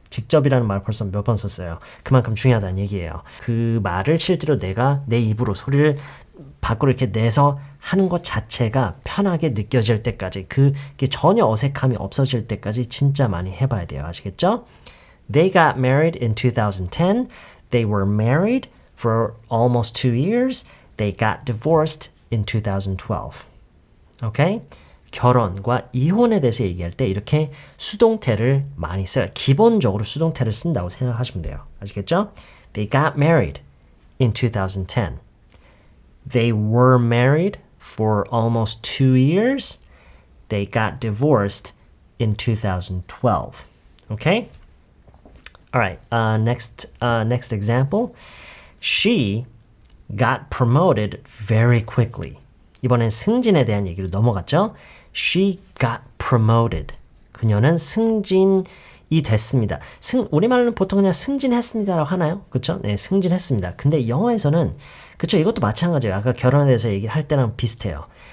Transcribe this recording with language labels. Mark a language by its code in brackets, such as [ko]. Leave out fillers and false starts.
[ko] 직접이라는 말 벌써 몇 번 썼어요. 그만큼 중요하다는 얘기예요. 그 말을 실제로 내가 내 입으로 소리를 밖으로 이렇게 내서 하는 것 자체가 편하게 느껴질 때까지 그게 전혀 어색함이 없어질 때까지 진짜 많이 해봐야 돼요. 아시겠죠? [en] They got married in 2010. They were married for almost 2 years. They got divorced in 2012. Okay? [ko] 결혼과 이혼에 대해서 얘기할 때 이렇게 수동태를 많이 써요. 기본적으로 수동태를 쓴다고 생각하시면 돼요. 아시겠죠? [en] They got married in 2010. They were married for almost 2 years. They got divorced in 2012. Okay? All right. Next example. She got promoted very quickly. [ko] 이번엔 승진에 대한 얘기로 넘어갔죠. [en] She got promoted. [ko] 그녀는 승진이 됐습니다. 우리말로는 보통 그냥 승진했습니다라고 하나요? 그렇죠? 네, 승진했습니다. 근데 영어에서는 그렇죠. 이것도 마찬가지예요. 아까 결혼에 대해서 얘기할 때랑 비슷해요.